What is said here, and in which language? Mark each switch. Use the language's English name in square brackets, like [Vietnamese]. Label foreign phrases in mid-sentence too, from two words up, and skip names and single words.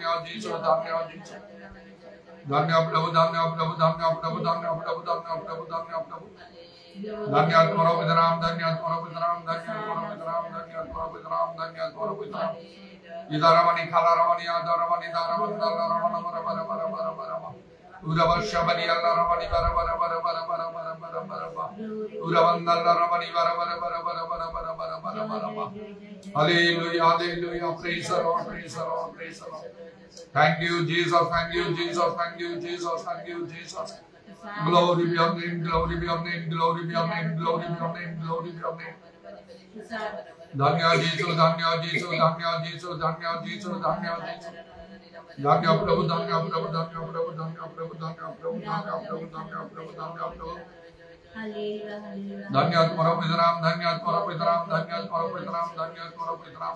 [Hindi] जीसु धन्य जीसु धन्य प्रभु धन्य प्रभु धन्य प्रभु धन्य प्रभु धन्य प्रभु धन्य प्रभु धन्य तुम्हारा पवित्र नाम धन्य तुम्हारा पवित्र नाम धन्य तुम्हारा पवित्र नाम धन्य तुम्हारा पवित्र नाम धन्य तुम्हारा पवित्र नाम इदारवनी खालारवनी आदारवनी दारवनी दारवनी bara bara bara bara bara Urabashabani Alarabani bara bara bara bara bara bara bara bara bara Urabandallarabani bara bara bara bara bara bara bara bara bara bara [English] Hallelujah hallelujah praise the Lord praise the Lord praise the Lord Thank you Jesus thank you Jesus thank you Jesus thank you Jesus Glory be your name, glory be your name, glory be your name, glory be your name, glory be your name. [Hindi] धन्य जीसु, धन्य जीसु, धन्य जीसु, धन्य जीसु, धन्य जीसु. धन्य प्रभु, धन्य प्रभु, धन्य प्रभु, धन्य प्रभु, धन्य प्रभु, धन्य प्रभु, धन्य प्रभु, धन्य प्रभु. Dhanya तुम्हारा पवित्र नाम, धन्य तुम्हारा पवित्र नाम, धन्य तुम्हारा पवित्र नाम, धन्य तुम्हारा पवित्र नाम.